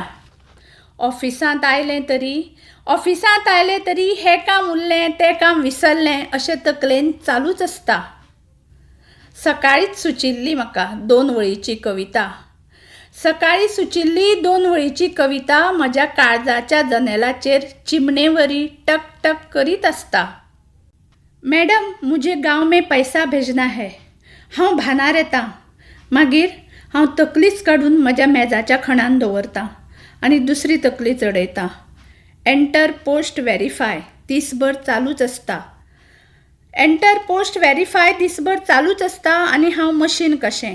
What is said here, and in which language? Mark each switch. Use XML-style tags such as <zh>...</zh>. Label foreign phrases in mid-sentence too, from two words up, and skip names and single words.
<kok>ऑफिसांत आयलें तरी हें काम उरलें तें काम विसरलें अशें तकलेन चालूच आसता. सकाळींच सुचिल्ली म्हाका 2 वळीची कविता. सकाळीं सुचिल्ली 2 वळीची कविता म्हज्या काळजाच्या जनेलाचेर चिमणेवरी टक टक करीत आसता. मॅडम,</kok> <hi>मुझे गांव में पैसा भेजना है.</hi> <kok>हांव भानार येतां. मागीर हांव तकलीच काडून म्हज्या मेजाच्या खणान दवरतां आनी दुसरी तकली चडयतां.</kok> <en>enter post verify</en> <kok>दीसभर चालूच आसता.</kok> <en>enter post verify</en> <kok>दीसभर चालूच आसता आनी हांव मशीन कशें.</kok>